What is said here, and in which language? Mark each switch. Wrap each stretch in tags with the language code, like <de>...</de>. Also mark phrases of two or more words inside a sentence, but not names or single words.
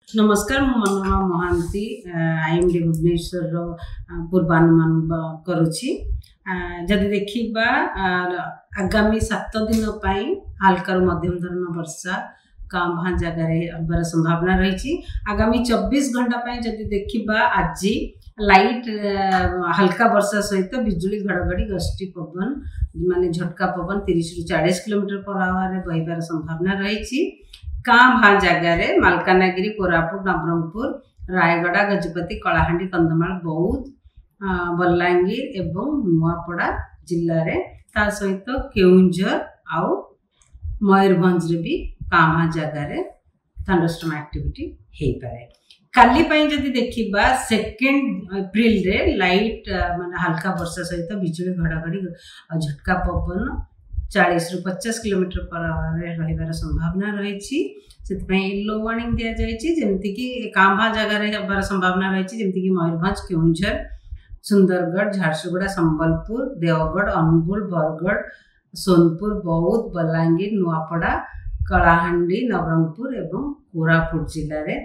<or>ନମସ୍କାର ମୁଁ ମନୋରମା ମହାନ୍ତି ଆଇଏମଡି ଭୁବନେଶ୍ୱର ପୂର୍ବାନୁମାନ କରୁଛି ଯଦି ଦେଖିବା ଆଗାମୀ 7 ଦିନ ପାଇଁ ହାଲୁକା ମଧ୍ୟମ ଧରଣ ବର୍ଷା କାଁ ଜାଗା ହେବାର ସମ୍ଭାବନା ରହି। ଆଗାମୀ 24 ଘଣ୍ଟା ପାଇଁ ଯଦି ଦେଖିବା ଆଜି ଲାଇଟ ହାଲୁକା ବର୍ଷା ସହିତ ବିଜୁଳି ଘଡ଼ଘଡ଼ି ଗସ୍ତି ପବନ ମାନେ ଝଟକା ପବନ 30 ରୁ 40</or> <en>kilometre per hour</en> <or>ବହିବାର ସମ୍ଭାବନା ରହି। କାଁ ଜାଗାର ମାଲକାନଗିରି କୋରାପୁଟ ନବରଙ୍ଗପୁର ରାୟଗଡ଼ା ଗଜପତି କଳାହାଣ୍ଡି କନ୍ଧମାଳ ବୌଦ୍ଧ ବଲାଙ୍ଗୀର ଏବଂ ନୂଆପଡ଼ା</or> <hi>जिले में</hi> <or>ତା ସହିତ କେନ୍ଦୁଝର ଆଉ ମୟୂରଭଞ୍ଜ ରେ ଭି କାଁ ଜାଗାର</or> <en>thunderstorm activity</en> <or>ହୋ ପାଏ। କାଲି ପାଇଁ ଯଦି ଦେଖିବା 2 ଏପ୍ରିଲ ରେ ଲାଇଟ ମାନେ ହାଲୁକା ବର୍ଷା ସହିତ ବିଜୁଳି ଘଡ଼ଘଡ଼ି ଝଟକା ପବନ 40 ରୁ 50</or> <en>kilometre per hour</en> <or>ରହିବାର ସମ୍ଭାବନା ରହି।</or> <en>yellow warning</en> <or>ଦିଆ ଯାଉଛି ଯେମିତି କି କାଁଭା ଜାଗା ରେ ହେବାର ସମ୍ଭାବନା ରହି ଯେମିତି କି ମୟୂରଭଞ୍ଜ କେନ୍ଦୁଝର ସୁନ୍ଦରଗଡ଼ ଝାରସୁଗୁଡ଼ା ସମ୍ବଲପୁର ଦେବଗଡ଼ ଅନୁଗୁଳ ବରଗଡ଼ ସୋନପୁର ବୌଦ୍ଧ ବଲାଙ୍ଗୀର ନୂଆପଡ଼ା କଳାହାଣ୍ଡି ନବରଙ୍ଗପୁର ଏବଂ କୋରାପୁଟ</or> <hi>जिले में।</hi>